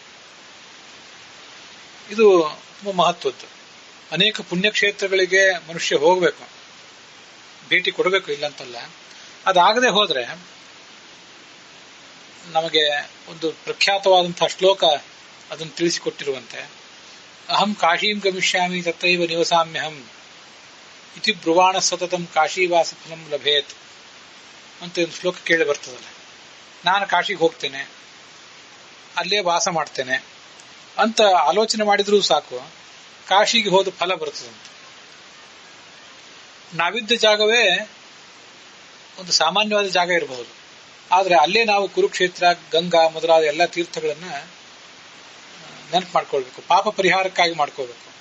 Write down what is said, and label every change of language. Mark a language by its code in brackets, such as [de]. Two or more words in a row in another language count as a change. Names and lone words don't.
[kn] ಇದು ತುಂಬಾ ಮಹತ್ವದ್ದು. ಅನೇಕ ಪುಣ್ಯಕ್ಷೇತ್ರಗಳಿಗೆ ಮನುಷ್ಯ ಹೋಗಬೇಕು, ಭೇಟಿ ಕೊಡಬೇಕು, ಇಲ್ಲಂತಲ್ಲ. ಅದಾಗದೆ ಹೋದ್ರೆ ನಮಗೆ ಒಂದು ಪ್ರಖ್ಯಾತವಾದಂತಹ ಶ್ಲೋಕ ಅದನ್ನು ತಿಳಿಸಿಕೊಟ್ಟಿರುವಂತೆ, [sa] ಅಹಂ ಕಾಶೀಂ ಗಮಿಷ್ಯಾಮಿ ತತ್ರೈವ ನಿವಸಾಮ್ಯಹಂ ಇತಿ ಬ್ರುವಾಣ ಸತತಂ ಕಾಶೀವಾಸ ಫಲಂ ಲಭೇತ್ [kn] ಅಂತ ಒಂದು ಶ್ಲೋಕ ಕೇಳಿ ಬರ್ತದಲ್ಲ. ನಾನು ಕಾಶಿಗೆ ಹೋಗ್ತೇನೆ, ಅಲ್ಲೇ ವಾಸ ಮಾಡ್ತೇನೆ ಅಂತ ಆಲೋಚನೆ ಮಾಡಿದ್ರೂ ಸಾಕು, ಕಾಶಿಗೆ ಹೋದ ಫಲ ಬರ್ತದಂತೆ. ನಾವಿದ್ದ ಜಾಗವೇ ಒಂದು ಸಾಮಾನ್ಯವಾದ ಜಾಗ ಇರಬಹುದು, ಆದ್ರೆ ಅಲ್ಲೇ ನಾವು ಕುರುಕ್ಷೇತ್ರ, ಗಂಗಾ ಮೊದಲಾದ ಎಲ್ಲ ತೀರ್ಥಗಳನ್ನ ನೆನಪು ಮಾಡ್ಕೊಳ್ಬೇಕು, ಪಾಪ ಪರಿಹಾರಕ್ಕಾಗಿ ಮಾಡ್ಕೋಬೇಕು.